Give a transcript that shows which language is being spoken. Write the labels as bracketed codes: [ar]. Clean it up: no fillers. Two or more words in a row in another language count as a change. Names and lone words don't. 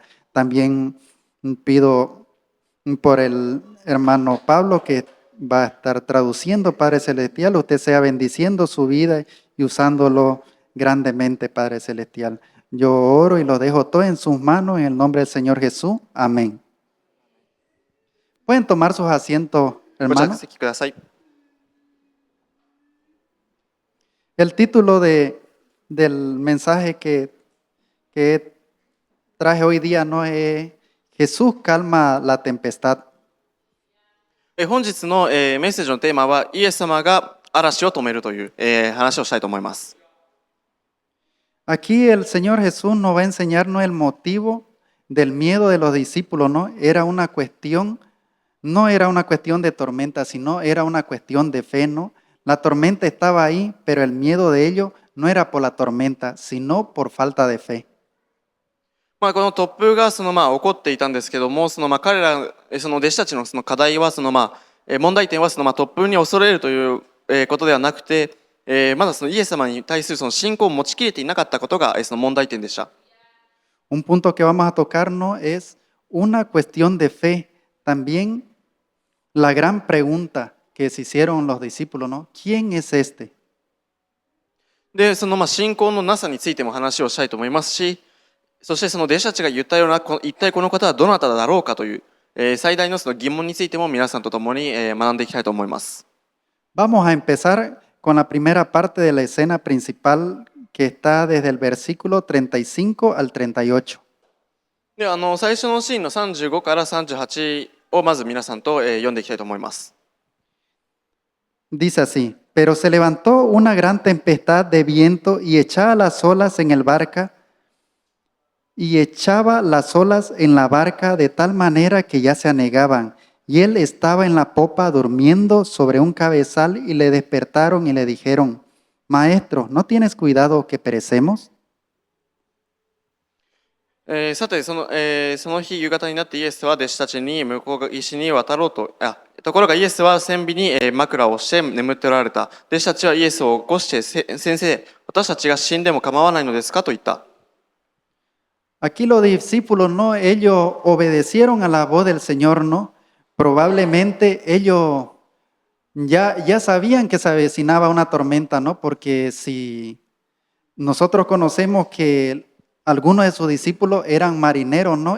[es] También pido por el hermano Pablo, que va a estar traduciendo, Padre Celestial. Usted sea bendiciendo su vida y usándolo grandemente, Padre Celestial. Yo oro y lo dejo todo en sus manos en el nombre del Señor Jesús. Amén. Pueden tomar sus asientos, [ja] ご着 [es] hermanos. [ja] 席ください。 [es] El título del mensaje que traje hoy día no es Jesús calma la tempestad. [ja] 本日の、メッセージのテーマはイエス様が嵐を止めるという、話をしたいと思います。 [es] Aquí el Señor Jesús nos va a enseñarnos el motivo del miedo de los discípulos, ¿no? No era una cuestión de tormenta, sino era una cuestión de fe, ¿no? La tormenta estaba ahí, pero el miedo de ellos no era por la tormenta, sino por falta de fe. [ja] この突風が起こっていたんですけども、彼ら弟子たちの課題は問題点は突風に恐れるという、ことではなくて、まだイエス様に対する信仰を持ちきれていなかったことが、問題点でした。 [es] Un punto que vamos a tocar, ¿no?, es una cuestión de fe. También la gran pregunta que se hicieron los discípulos, ¿no? ¿Quién es este? [ja] で、信仰のなさについても話をしたいと思いますし、そして弟子たちが言ったような一体この方はどなただろうかという、最大の疑問についても皆さんと共に、学んでいきたいと思います。 [es] Vamos a empezar con la primera parte de la escena principal, que está desde el versículo 35 al 38. [ja] で、最初のシーンの35から38をまず皆さんと、読んでいきたいと思います。 [es] Dice así, pero se levantó una gran tempestad de viento y echaba las olas en el barca y echaba las olas en la barca de tal manera que ya se anegaban. Y él estaba en la popa durmiendo sobre un cabezal y le despertaron y le dijeron, Maestro, ¿no tienes cuidado que perecemos? [ja] さてその日夕方になってイエスは弟子たちに向こう岸に渡ろうところがイエスは船尾に枕をして眠っておられた。弟子たちはイエスを起こして先生、私たちが死んでも構わないのですかと言った。 [es] Aquí los discípulos, ¿no? Ellos obedecieron a la voz del Señor, ¿no? Probablemente ellos ya sabían que se avecinaba una tormenta, ¿no? Porque si nosotros conocemos que algunos de sus discípulos eran marineros, ¿no?